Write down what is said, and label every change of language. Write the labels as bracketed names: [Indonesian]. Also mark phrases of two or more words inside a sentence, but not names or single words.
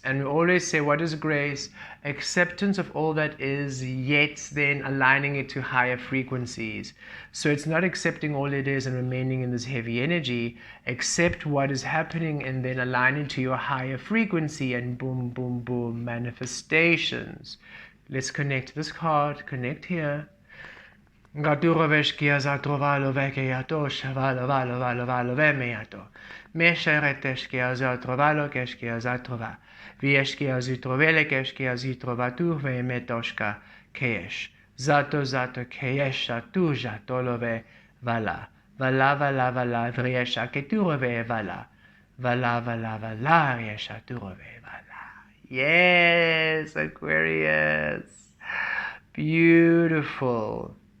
[English] And we always say, what is grace? Acceptance of all that is, yet then aligning it to higher frequencies. So it's not accepting all it is and remaining in this heavy energy. Accept what is happening and then aligning to your higher frequency, and boom, boom, boom, manifestations. Let's connect this card, connect here. Gaturoveshkia zatrovalo vekeyato shavalo valo valo valo vemeyato. Meshereteshkia zatrovalo keshkia zatrova. Vieshkia zitrovele keshkia zitrovatur vemetoshka keyesh. Zato zato keyesha tu jatolove vala. Vala vala vala vriesha keturove vala. Vala vala vala vriesha turove vala. Yes, Aquarius. Beautiful.